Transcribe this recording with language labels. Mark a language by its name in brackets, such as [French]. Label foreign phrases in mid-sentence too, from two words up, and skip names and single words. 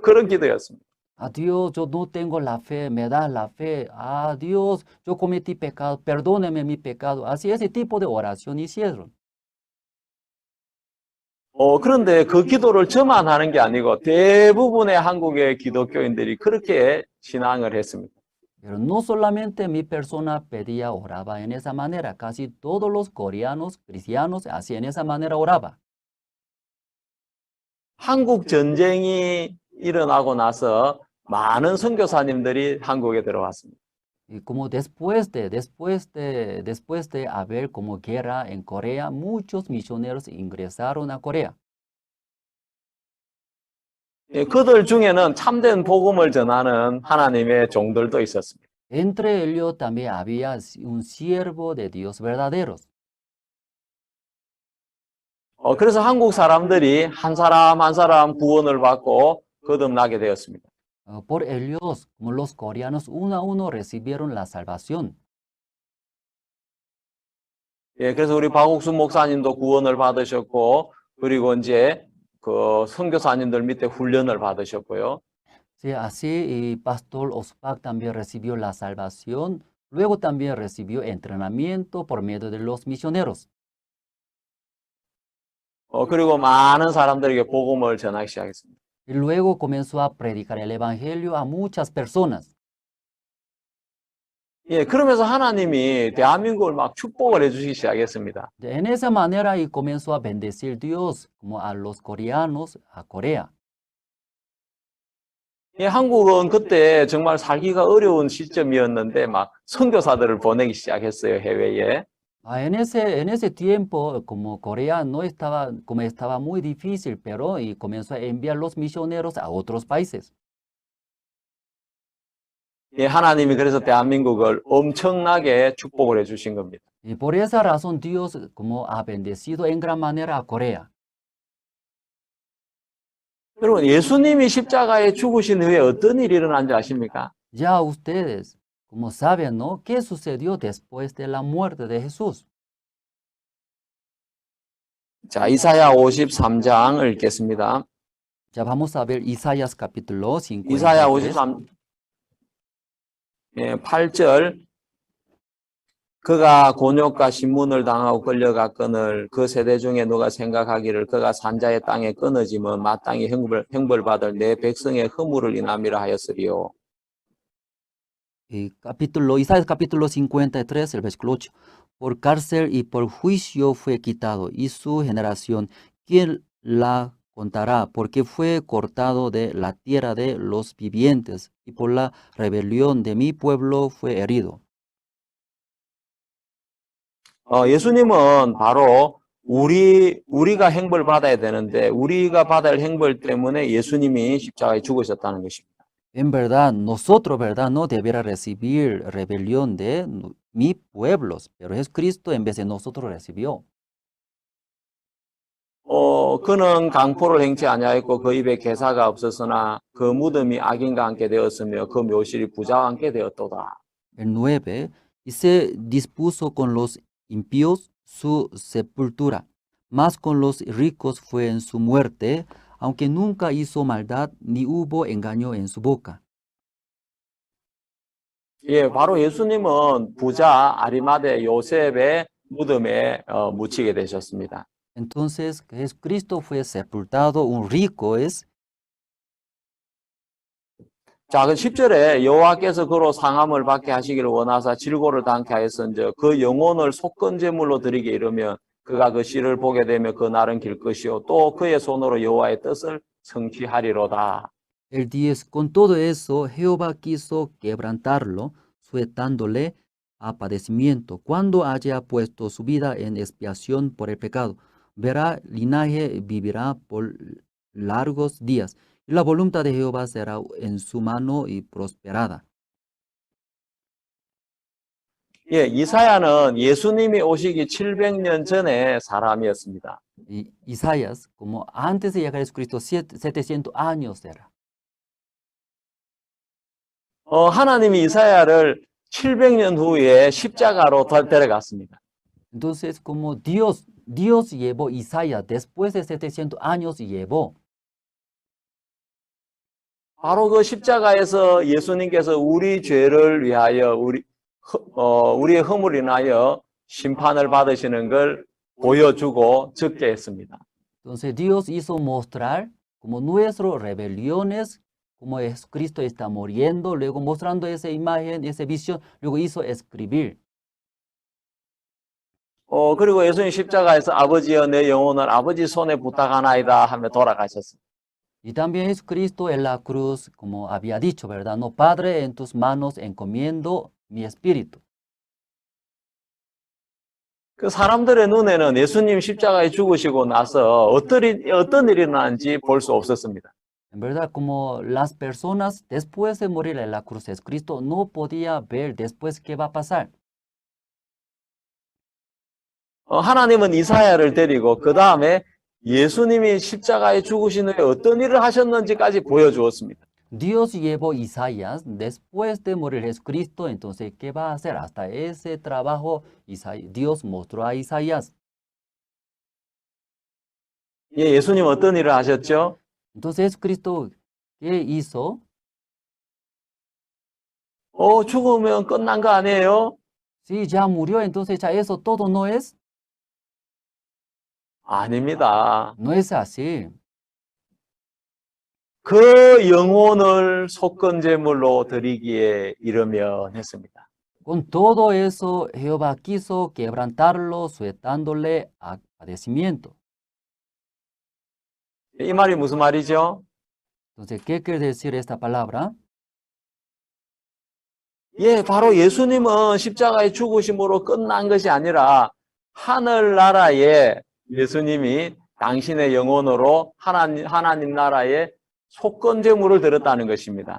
[Korean] 그런 기도였습니다. [Spanish] A Dios, yo no tengo la fe, me da la fe. A Dios, yo cometí pecado, perdóneme mi pecado. Así ese tipo de oración hicieron. [Korean] 그런데 그 기도를 저만 하는 게 아니고 대부분의 한국의 기독교인들이 그렇게 신앙을 했습니다. [Spanish] Pero no solamente mi persona pedía, oraba en esa manera, casi todos los coreanos, cristianos, así en esa manera oraba. [Korean] 한국 전쟁이 일어나고 나서 많은 선교사님들이 한국에 들어왔습니다. [Spanish] Y como después de haber como guerra en Corea, muchos misioneros ingresaron a Corea. [Korean] 그들 중에는 참된 복음을 전하는 하나님의 종들도 있었습니다. [Spanish] Entre ellos también había un siervo de Dios verdaderos. [Korean] 그래서 한국 사람들이 한 사람 한 사람 구원을 받고 거듭나게 되었습니다. [Spanish] Por ellos, como los coreanos, uno a uno recibieron la salvación. [Korean] 그래서 우리 박옥순 목사님도 구원을 받으셨고, 그리고 이제 그 선교사님들 밑에 훈련을 받으셨고요. [Spanish] Sí, así Pastor Ospak también recibió la salvación, luego también recibió entrenamiento por medio de los misioneros. [Korean] 그리고 많은 사람들에게 복음을 전하기 시작했습니다. [Spanish] Y luego comenzó a predicar el evangelio a muchas personas. [Korean] 예, 그러면서 하나님이 대한민국을 막 축복을 해주시기 시작했습니다. [Spanish] En esa manera y comenzó a bendecir Dios como a los coreanos, a Corea. [Korean] 예, 한국은 그때 정말 살기가 어려운 시점이었는데 막 선교사들을 보내기 시작했어요, 해외에. [Spanish] En ese tiempo, como Corea no estaba, como estaba muy difícil, pero y comenzó a enviar los misioneros a otros países. [Korean] 예, 하나님이 그래서 대한민국을 엄청나게 축복을 해주신 겁니다. [Spanish] Y por esa razón Dios como ha bendecido en gran manera a Corea. [Korean] 여러분, 예수님이 십자가에 죽으신 후에 어떤 일이 일어난지 아십니까? [Spanish] Ya ustedes, como saben, ¿no? ¿Qué sucedió después de la muerte de Jesús? [Korean] 자, 이사야 53장 읽겠습니다. [Spanish] Ya vamos a ver Isaías capítulo 53. [Korean] 이사야 53, 예, 8절. 그가 곤욕과 신문을 당하고 끌려갔거늘 그 세대 중에 누가 생각하기를 그가 산자의 땅에 끊어지면 마땅히 형벌받을 내 백성의 허물을 인함이라 하였으리요. [Spanish] Isaías capítulo 53, el versículo 8. Por cárcel y por juicio fue quitado, y su generación, ¿quién la contará? Porque fue cortado de la tierra de los vivientes, y por la rebelión de mi pueblo fue herido. [Korean] 예수님은 바로 우리가 형벌 받아야 되는데 우리가 받을 형벌 때문에 예수님이 십자가에 죽으셨다는 것입니다. [Spanish] En verdad, nosotros, ¿verdad? No debiera recibir rebelión de mi pueblos, pero Jesucristo en vez de nosotros recibió. [Korean] 그는 강포를 행치 아니하였고 그 입에 개사가 없었으나 그 무덤이 악인과 함께 되었으며 그 묘실이 부자와 함께 되었도다. [Spanish] El 9, y se dispuso con los impíos su sepultura, mas con los ricos fue en su muerte, aunque nunca hizo maldad ni hubo engaño en su boca. [Korean] 예, 바로 예수님은 부자 아리마대 요셉의 무덤에 묻히게 되셨습니다. [Spanish] Entonces Jesucristo fue sepultado, un rico es. [Korean] 자, 그 10절에 여호와께서 그로 상함을 받게 하시기를 원하사 질고를 당케 하였은즉 그 영혼을 속건제물로 드리게 이르면 그가 그 씨를 보게 되면 그 날은 길 것이요 또 그의 손으로 여호와의 뜻을 성취하리로다. [Spanish] El 10, con todo eso, Jehová quiso quebrantarlo, sujetándole a padecimiento. Cuando haya puesto su vida en expiación por el pecado, verá linaje, vivirá por largos días. Y la voluntad de Jehová será en su mano y prosperada. [Korean] 예, 이사야는 예수님이 오시기 700년 전의 사람이었습니다. [Spanish] Y Isaías, como antes de llegar a Jesucristo, 700 años era. [Korean] 하나님이 이사야를 700년 후에 십자가로 데려갔습니다. [Spanish] Entonces, como Dios llevó Isaías después de 700 años llevó. [Korean] 바로 그 십자가에서 예수님께서 우리 죄를 위하여 우리의 허물을 인하여 심판을 받으시는 걸 보여주고 적게 했습니다. [Spanish] Entonces Dios hizo mostrar como nuestras rebeliones, como Jesucristo está muriendo, luego mostrando esa imagen, esa visión, luego hizo escribir. [Korean] 그리고 예수님 십자가에서 아버지여 내 영혼을 아버지 손에 부탁하나이다 하며 돌아가셨습니다. [Spanish] Y también Jesucristo en la cruz, como había dicho, ¿verdad? No, Padre, en tus manos encomiendo mi espíritu. [Korean] 그 사람들의 눈에는 예수님 십자가에 죽으시고 나서 어떤 일이 일어나는지 볼 수 없었습니다. [Spanish] En verdad, como las personas después de morir en la cruz de Cristo no podía ver después qué va a pasar. [Korean] 하나님은 이사야를 데리고 그 다음에 예수님이 십자가에 죽으신 후에 어떤 일을 하셨는지까지 보여주었습니다. [Spanish] Dios llevó Isaías después de morir Jesucristo, entonces, ¿qué va a hacer? Hasta ese trabajo Dios mostró a Isaías. [Korean] 예, 예수님 어떤 일을 하셨죠? [Spanish] Entonces Jesucristo, ¿qué hizo? [Korean] 죽으면 끝난 거 아니에요? [Spanish] Si ya murió, entonces ya eso todo no es. [Korean] 아닙니다. [Spanish] No es así. [Korean] 그 영혼을 속건제물로 드리기에 이르면 했습니다. [Spanish] Con todo eso, Jehová quiso quebrantarlo, sujetándole a padecimiento. [Korean] 이 말이 무슨 말이죠? [Spanish] Entonces, ¿qué quiere decir esta palabra? [Korean] 예, 바로 예수님은 십자가의 죽으심으로 끝난 것이 아니라 하늘나라에 예수님이 당신의 영혼으로 하나님 나라에 속건제물을 드렸다는 것입니다.